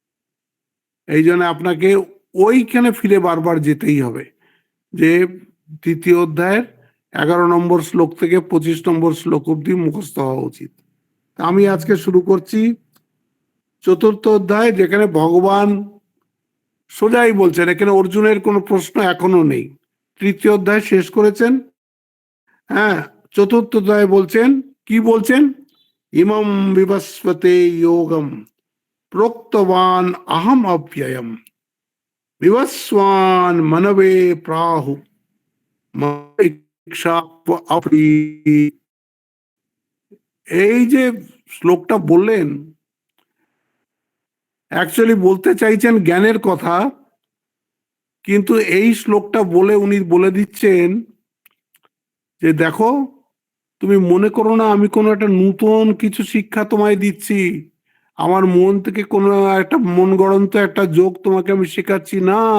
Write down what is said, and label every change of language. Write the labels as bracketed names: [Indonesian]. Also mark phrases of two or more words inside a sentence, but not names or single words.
[Bangla] এই জন্য আপনাকে ওইখানে ফিরে বারবার যেতেই হবে, যে তৃতীয় অধ্যায়ের 11 নম্বর শ্লোক থেকে 25 নম্বর শ্লোক অবধি মুখস্থ হওয়া উচিত। আমি আজকে শুরু করছি চতুর্থ অধ্যায়, যেখানে ভগবান সোজাই বলছেন, এখানে অর্জুনের কোনো প্রশ্ন এখনো নেই। তৃতীয় অধ্যায় শেষ করেছেন, হ্যাঁ, চতুর্থ অধ্যায় বলছেন, কি বলছেন, [Sanskrit] ইমম বিবস্বতে যোগম প্রোক্তবান আহম অপ্যয়ম বিবস্বান মনবে প্রাহু। [Bangla] এই যে শ্লোকটা বললেন, অ্যাকচুয়ালি বলতে চাইছেন জ্ঞানের কথা, কিন্তু এই শ্লোকটা বলে উনি বলে দিচ্ছেন যে দেখো, তুমি মনে করো না আমি কোনো একটা নূতন কিছু শিক্ষা তোমায় দিচ্ছি, আমার মন থেকে কোনো একটা মন গড়ন্ত একটা যোগ তোমাকে আমি শেখাচ্ছি না।